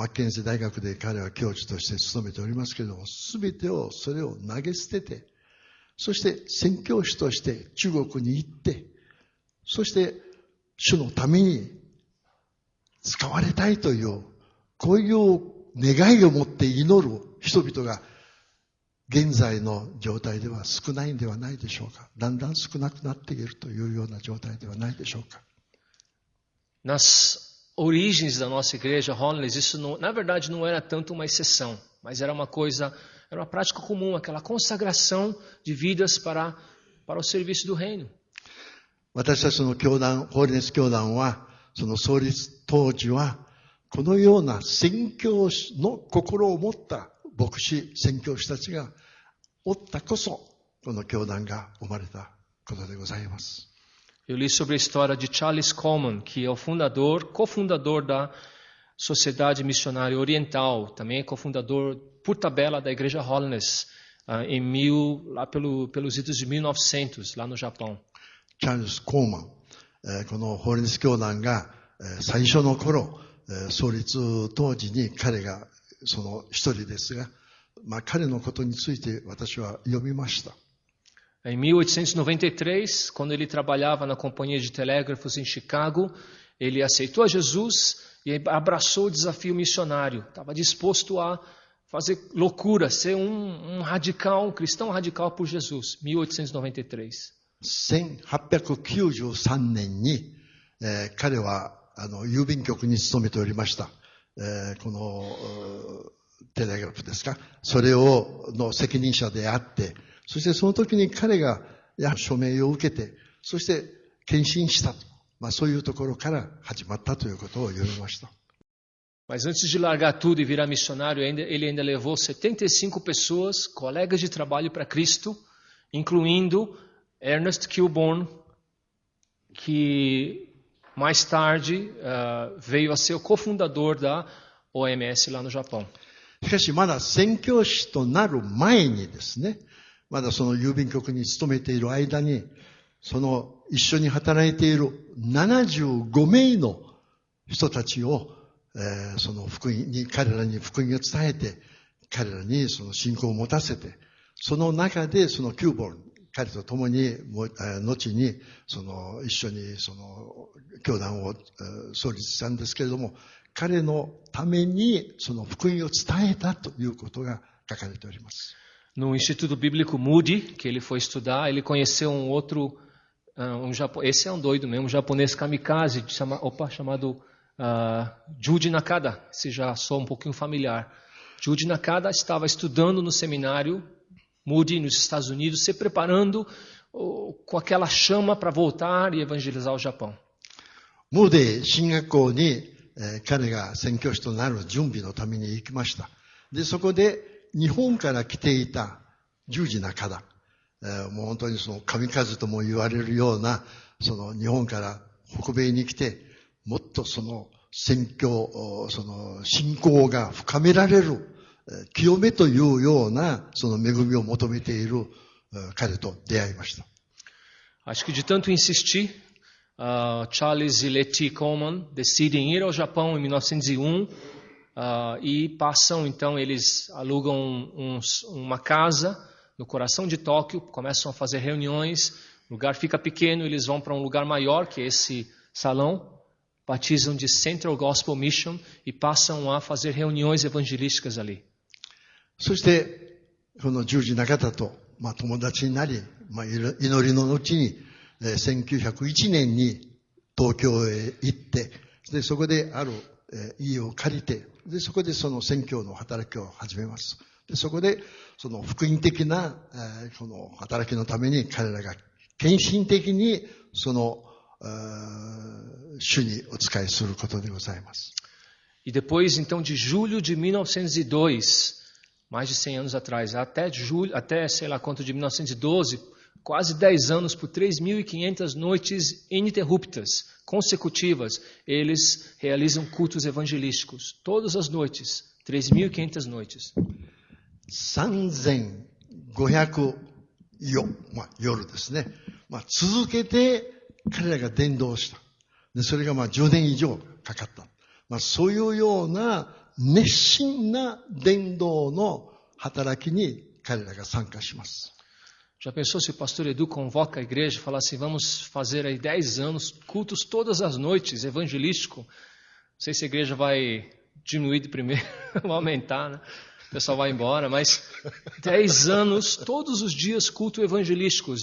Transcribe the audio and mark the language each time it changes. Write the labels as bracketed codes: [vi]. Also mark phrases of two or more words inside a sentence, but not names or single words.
[ja] ッケンジー大学で彼は教授として勤めておりますけれども、すべてをそれを投げ捨てて、そして宣教師として中国に行って、そして主のために使われたいという、こういう願いを持って祈る人々が現在の状態では少ないんではないでしょうか。だんだん少なくなっているというような状態ではないでしょうか。 [pt] Origens da nossa igreja, Holiness, isso não, na verdade não era tanto uma exceção, mas era uma prática comum, aquela consagração de vidas para o serviço do reino. [ja] 私たちの教団、ホーリネス教団は、その創立当時は、このような宣教師の心を持った牧師、宣教師たちがおったこそ、この教団が生まれたことでございます。 [pt] Eu li sobre a história de Charles Coleman, que é o cofundador da Sociedade Missionária Oriental, também é cofundador por tabela da Igreja Holiness, lá pelos idos de 1900, lá no Japão. Charles Coleman, [ja] このホーリネス教団が最初の頃、創立当時に彼がその一人ですが、彼のことについて私は読みました。 [pt] Em 1893, quando ele trabalhava na companhia de telégrafos em Chicago, ele aceitou a Jesus e abraçou o desafio missionário. Estava disposto a fazer loucura, ser um cristão radical por Jesus. 1893. [ja] 1893 年に、彼は郵便局に勤めておりました。このテレグラフですか、それの責任者であって、そしてその時に彼が署名を受けて、そして献身したと。そういうところから始まったということを読みました。 [pt] Mas antes de largar tudo e virar missionário, ele ainda levou 75 pessoas, colegas de trabalho para Cristo, incluindo Ernest Kilbourne, que mais tarde veio a ser o cofundador da OMS lá no Japão. [ja] しかしまだ宣教師となる前にですね、まだその郵便局に勤めている間に、その一緒に働いている75名の人たちを、その彼らに福音を伝えて、彼らにその信仰を持たせて、その中でそのキューボン、彼と共に、後に一緒にその教団を創立したんですけれども、彼のためにその福音を伝えたということが書かれております。 [pt] No Instituto Bíblico Moody, que ele foi estudar, ele conheceu esse é um doido mesmo, um japonês kamikaze, chamado Juji Nakada, se já sou um pouquinho familiar. Juji Nakada estava estudando no seminário Moody, nos Estados Unidos, se preparando com aquela chama para voltar e evangelizar o Japão. [ja] Moody 進学校に彼が宣教師となる準備のために行きました。で、そこで日本から来ていた十字中田、もう本当にその神風とも言われるような、その日本から北米に来て、もっとその宣教、その信仰が深められる、清めというような、その恵みを求めている彼と出会いました。 [pt] Acho que de tanto insistir, Charles e Letty Coleman decidem ir ao Japão em 1901 e passam, então, eles alugam uma casa no coração de Tóquio, começam a fazer reuniões, o lugar fica pequeno, eles vão para um lugar maior, que é esse salão, batizam de Central Gospel Mission e passam a fazer reuniões evangelísticas ali. [ja] そして、この十字中田と、友達になり、祈りの後に、1901年に東京へ行って、でそこである、家を借りて、でそこでその宣教の働きを始めます。でそこでその福音的な、この働きのために彼らが献身的にその主にお仕えすることでございます。 [pt] E depois, então, de julho de 1902, mais de 100 anos atrás, até sei lá quanto de 1912, quase 10 anos por 3.500 noites ininterruptas, consecutivas, eles realizam cultos evangelísticos. Todas as noites, 3.500 noites. [ja] 3,500 夜ですね。続けて彼らが伝道した。でそれが10年以上かかった。そういうような熱心な伝道の働きに彼らが参加します。 [pt] Já pensou se o pastor Edu convoca a igreja e fala assim, vamos fazer aí 10 anos, cultos todas as noites, evangelístico? Não sei se a igreja vai diminuir de primeiro, vai aumentar, né? O pessoal vai embora, mas 10 anos, todos os dias, culto evangelísticos.